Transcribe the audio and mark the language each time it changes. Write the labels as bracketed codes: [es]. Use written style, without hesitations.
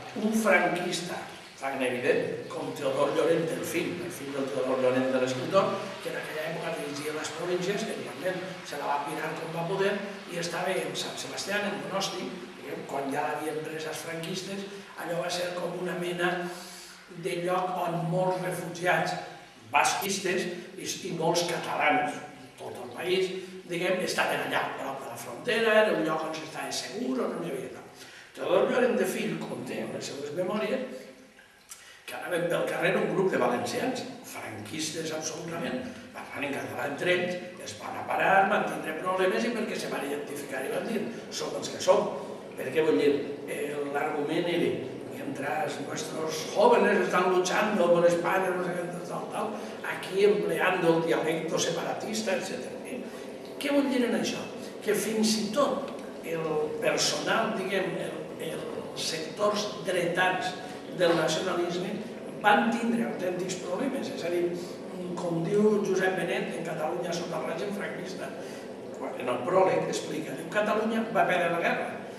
[ca] Un franquista tan evident com Teodor Llorent, el fill del Teodor Llorent de l'escriptor, que en aquella època dirigia les províncies, evidentment se la va pirar com va poder, i estava en Sant Sebastià, en Donosti, quan ja l'havien pres els franquistes, allò va ser com una mena de lloc on molts refugiats basquistes i molts catalans, tot el país, diguem, estaven allà, prop de la frontera, era un lloc on s'estava segur, on no hi havia tal. Teodor Llorent de Fill conté en les seves memòries que anaven pel carrer un grup de valencians, franquistes absolutament, parlant en català entre ells, es van a parar, van tindre problemes i perquè se van identificar i van dir, som els que som. Per què vull dir? L'argument era, [es] mientras nuestros jóvenes están luchando por España, no sé qué, tal, aquí empleando el dialecto separatista, etc. [ca] Què vull dir en això? Que fins i tot el personal, diguem, els sectors dretans del nacionalisme van tindre autèntics problemes. És a dir, com diu Josep Benet, en Catalunya sota el règim franquista, en el pròleg explica, diu, Catalunya va perdre la guerra.